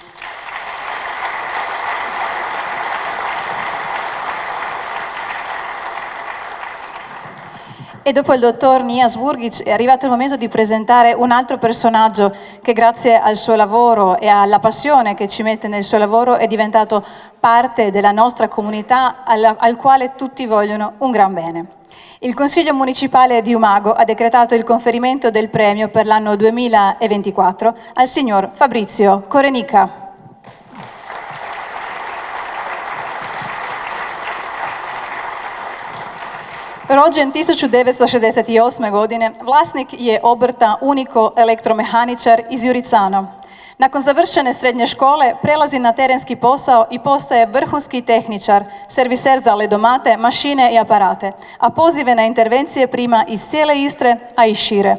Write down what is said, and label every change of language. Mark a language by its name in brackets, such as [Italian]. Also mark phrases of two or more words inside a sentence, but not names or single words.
[Italian] E dopo il dottor Nijas Burgić è arrivato il momento di presentare un altro personaggio che grazie al suo lavoro e alla passione che ci mette nel suo lavoro è diventato parte della nostra comunità al quale tutti vogliono un gran bene. Il Consiglio Municipale di Umago ha decretato il conferimento del premio per l'anno 2024 al signor Fabrizio Korenika. [Croatian] Rođen 1968. godine, vlasnik je obrta Uniko elektromehaničar iz Juricano. Nakon završene srednje škole prelazi na terenski posao i postaje vrhunski tehničar, serviser za ledomate, mašine i aparate, a pozive na intervencije prima iz cijele Istre, a i šire.